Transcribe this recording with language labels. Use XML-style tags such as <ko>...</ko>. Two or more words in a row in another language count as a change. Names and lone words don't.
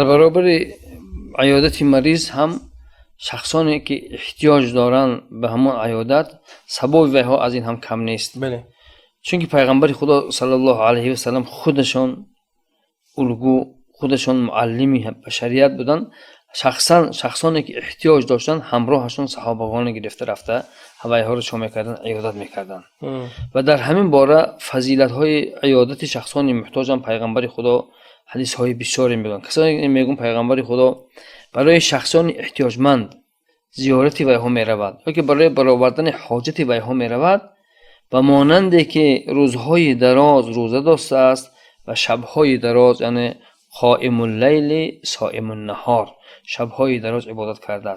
<tg>برابر عیادت مریض هم شخصانی که احتیاج دارند به همون عیادت، سبب ویها از این هم کم نیست. بله. چون که پیغمبر خدا</tg> <ar>صلی الله علیه و سلم</ar> <tg>خودشان الگو، خودشان معلمی بشریت بودن. شخصانی که احتیاج داشتن همراهشون صحابگان گرفته رفته ҳавайҳоро чо мекарданд, иёдат мекарданд. ва дар ҳамин бора фазилатҳои иёдати шахсони муҳтоҷам пайғамбари худо ҳадисҳои бисёре мегӯянд. Касоне мегӯянд пайғамбари худо барои шахсони эҳтиёҷманд зиёрати вайҳо меравад ёки барои баровардани ҳоҷати вайҳо меравад ва монанде ки рӯзҳои дароз рӯза достааст ва шабҳои дароз, яъне</tg> <ar>قائم الليل صائم النهار,</ar> <tg>шабҳои дароз ибодат кардааст.</tg>